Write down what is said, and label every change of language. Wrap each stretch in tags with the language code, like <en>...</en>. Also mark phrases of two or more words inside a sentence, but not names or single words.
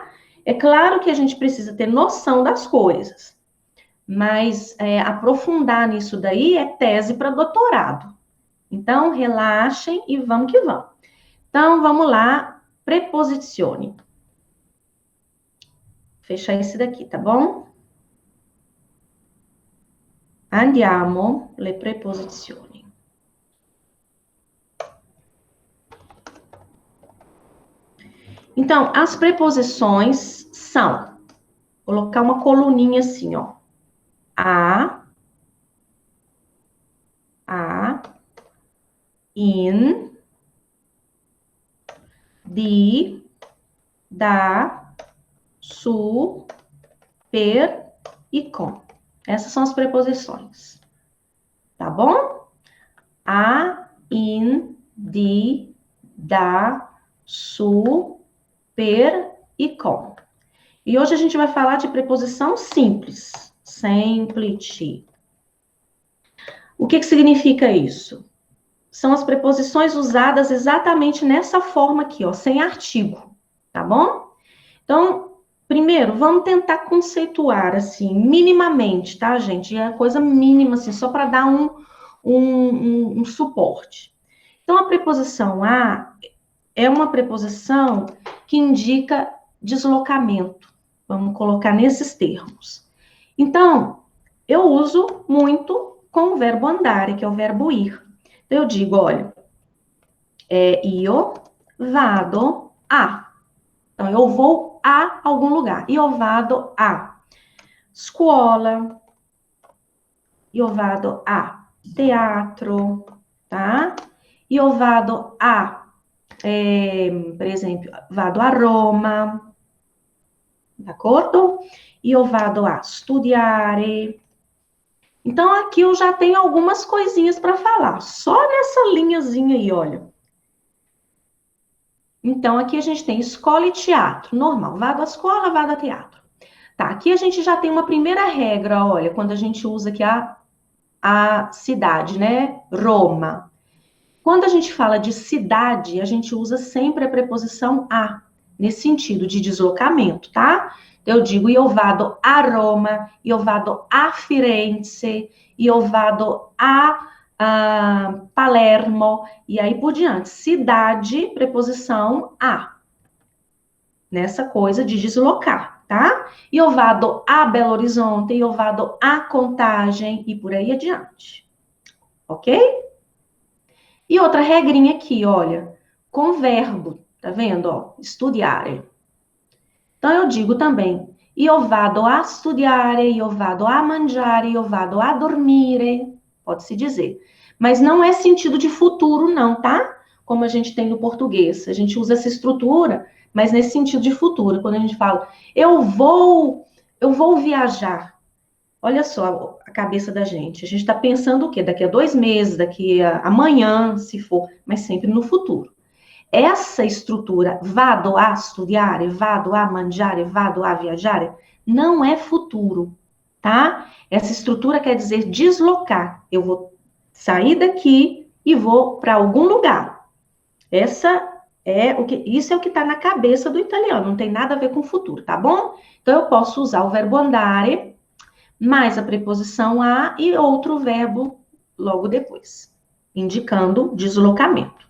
<pt>É claro que a gente precisa ter noção das coisas, mas aprofundar nisso daí é tese para doutorado. Então, relaxem e vamos que vamos. Então, vamos lá, preposizione. Fechar esse daqui, tá bom?</pt> <it>Andiamo le preposizioni.</it> <pt>Então, as preposições são, vou colocar uma coluninha assim, ó.</pt> <it>A, in, di, da, su, per e com.</it> <pt>Essas são as preposições. Tá bom? A,</pt> <it>in, di, da, su, per e com.</it> <pt>E hoje a gente vai falar de preposição simples. Semplice. O que significa isso? São as preposições usadas exatamente nessa forma aqui, ó, sem artigo, tá bom? Então, primeiro, vamos tentar conceituar, assim, minimamente, tá, gente? É coisa mínima, assim, só para dar um suporte. Então, a preposição a é uma preposição que indica deslocamento. Vamos colocar nesses termos. Então, eu uso muito com o verbo andare, que é o verbo ir. Então, eu digo, olha,</pt> <it>io vado a.</it> <pt>Então, eu vou a algum lugar.</pt> <it>Io vado a scuola. Io vado a teatro, tá? Io vado a,</it> <pt>por exemplo,</pt> <it>vado a Roma, d'accordo? Io vado a studiare.</it> <pt>Então, aqui eu já tenho algumas coisinhas para falar, só nessa linhazinha aí, olha. Então, aqui a gente tem escola e teatro, normal.</pt> <it>Vado à escola, vado a teatro.</it> <pt>Tá, aqui a gente já tem uma primeira regra, olha, quando a gente usa aqui a cidade, né? Roma. Quando a gente fala de cidade, a gente usa sempre a preposição a, nesse sentido de deslocamento, tá? Eu digo,</pt> <it>io vado a Roma, io vado a Firenze, io vado a Palermo, e aí por diante.</it> <pt>Cidade, preposição a. Nessa coisa de deslocar, tá?</pt> <it>Io vado a Belo Horizonte, io vado a Contagem, e por aí adiante.</it> <pt>Ok? E outra regrinha aqui, olha, com verbo, tá vendo, ó? Studiare. Então, eu digo também,</pt> <it>io vado a studiare, io vado a mangiare, io vado a dormire,</it> <pt>pode-se dizer. Mas não é sentido de futuro, não, tá? Como a gente tem no português. A gente usa essa estrutura, mas nesse sentido de futuro. Quando a gente fala, eu vou viajar. Olha só a cabeça da gente. A gente está pensando o quê? Daqui a 2 meses, daqui a amanhã, se for, mas sempre no futuro. Essa estrutura,</pt> <it>vado a studiare, vado a mangiare, vado a viaggiare,</it> <pt>não é futuro, tá? Essa estrutura quer dizer deslocar. Eu vou sair daqui e vou para algum lugar. Essa Isso é o que está na cabeça do italiano, não tem nada a ver com o futuro, tá bom? Então, eu posso usar o verbo andare, mais a preposição a e outro verbo logo depois, indicando deslocamento.</pt>